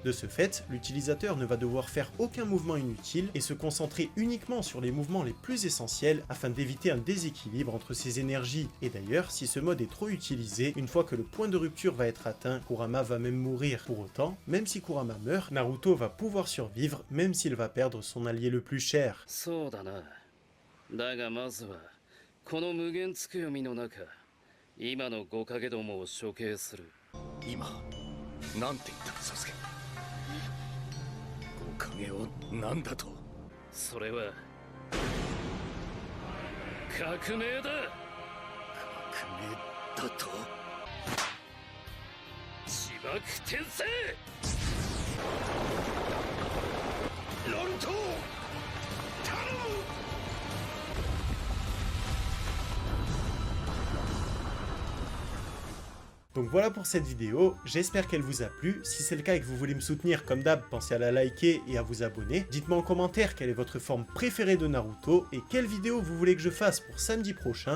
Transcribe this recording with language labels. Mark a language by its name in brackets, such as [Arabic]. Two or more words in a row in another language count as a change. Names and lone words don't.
[French] De ce fait, l'utilisateur ne va devoir faire aucun mouvement inutile, et se concentrer uniquement sur les mouvements les plus essentiels, afin d'éviter un déséquilibre entre ses énergies. Et d'ailleurs, si ce mode est trop utilisé, une fois que le point de rupture va être atteint, Kurama va même mourir. Pour autant, même si Kurama meurt, Naruto va pouvoir survivre, même s'il va perdre son allié le plus cher. [Japanese] そうだな。だがまずはこの無限つくよみの中、今の5影どもを処刑する。今なんて言ったサスケ。5影を何だと。それは革命だ。革命だと。自爆転生。ロルト頼む。 [French] Donc voilà pour cette vidéo, j'espère qu'elle vous a plu. Si c'est le cas et que vous voulez me soutenir comme d'hab, pensez à la liker et à vous abonner. Dites-moi en commentaire quelle est votre forme préférée de Naruto et quelle vidéo vous voulez que je fasse pour samedi prochain.